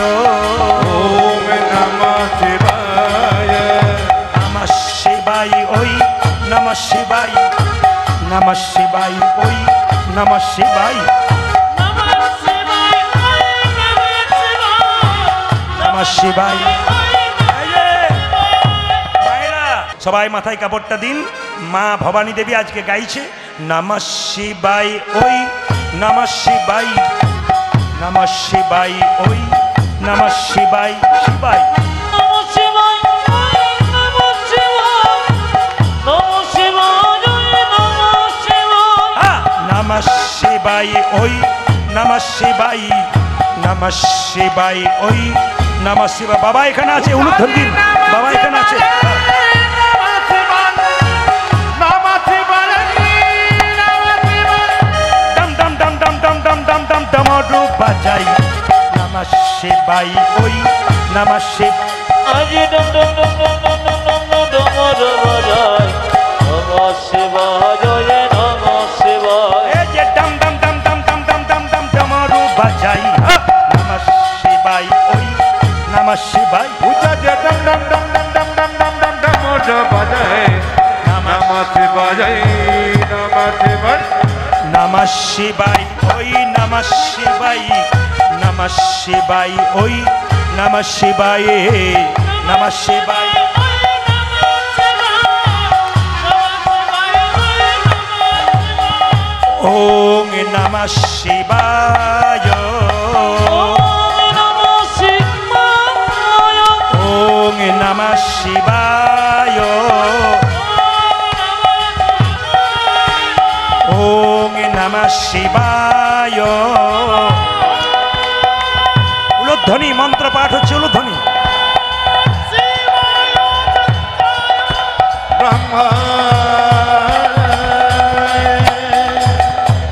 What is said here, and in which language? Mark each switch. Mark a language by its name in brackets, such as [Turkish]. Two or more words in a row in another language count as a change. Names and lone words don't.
[Sanskrit] ওম নমঃ শিবায় নমঃ শিবায় ওই নমঃ শিবায় নমঃ শিবায় ওই নমঃ শিবায় নমঃ শিবায় নমঃ শিবায়। [Bangla] সবাই মাথায় কাপড়টা দিন। মা ভবানী দেবী আজকে গাইছে [Sanskrit] নমঃ শিবায় ওই নমঃ শিবায় নমঃ শিবায় ওই নমঃ শিবায় শিবায় নমঃ শিবায় নমঃ শিবায় নমঃ শিবায় নমঃ শিবায় নমঃ শিবায় ওই নমঃ শিবায় নমঃ শিবায় ওই নমঃ শিবায়। [Bangla] বাবা এখানে আছে, উলুধ্বনি দিন। বাবা এখানে আছে। ডম ডম ডম ডম ডম ডম ডম ডম ডমরু বাজাই [Sanskrit] নমঃ শিবায় [Bangla] ওই [Sanskrit] নমঃ শিব। [Bangla] আজ ডম ডম ডম ডম ডম ডম ডম ডম ডমর বাজায় [Sanskrit] নমঃ শিবায় নমঃ শিবায় [Bangla] এই যে ডম ডম ডম ডম ডম ডম ডম ডম ডমরু বাজাই [Sanskrit] নমঃ শিবায় [Bangla] ওই [Sanskrit] নমঃ শিবায় [Bangla] উচা যে ডম ডম ডম ডম ডম ডম ডম ডম ডম মোজ বাজায় [Sanskrit] নমঃ শিবায় নমঃ শিবায় নমঃ শিবায় ওই নমঃ শিবায় নমঃ শিবায় ওই নমঃ শিবায় নমঃ শিবায়। ওং নমঃ শিবায় ওং নমঃ শিবায় ওং নমঃ শিবায়। [Bangla] উলুধ্বনি মন্ত্র পাঠ হচ্ছে, উলুধ্বনি। ব্রহ্মা